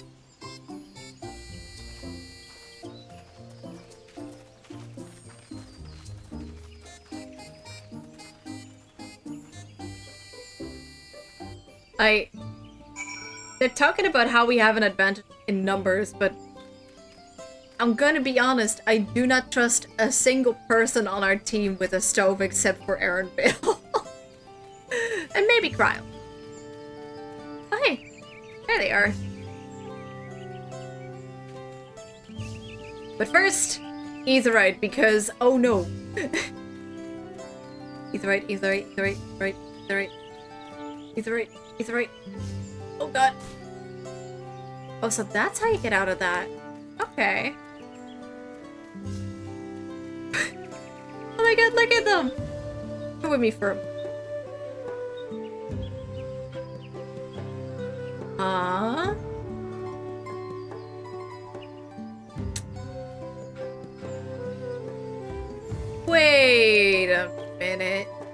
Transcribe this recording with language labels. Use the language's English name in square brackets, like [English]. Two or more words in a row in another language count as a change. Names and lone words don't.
[English] They're talking about how we have an advantage in numbers, but I'm gonna be honest, I do not trust a single person on our team with a stove except for Aaron Bill. And maybe Cryle. Oh hey, there they are. But first, Etherite, because oh no. Etherite, Etherite, Etherite, Etherite, Etherite, Etherite, Etherite. Oh god. Oh, so that's how you get out of that. Okay. Oh my god, look at them! Come with me for a moment. Wait a minute.